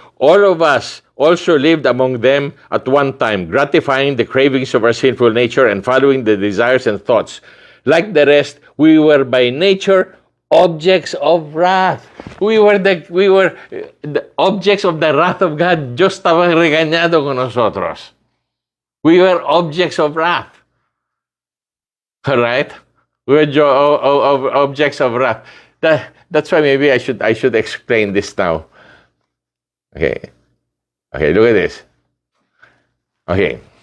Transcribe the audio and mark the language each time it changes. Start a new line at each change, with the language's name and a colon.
English: All of us also lived among them at one time, gratifying the cravings of our sinful nature and following the desires and thoughts. Like the rest, we were by nature objects of wrath. We were the objects of the wrath of God.
Spanish: Dios estaba regañado con nosotros.
English: We were objects of wrath. All right? We were objects of wrath. That's why maybe I should explain this now. Okay, look at this. Okay.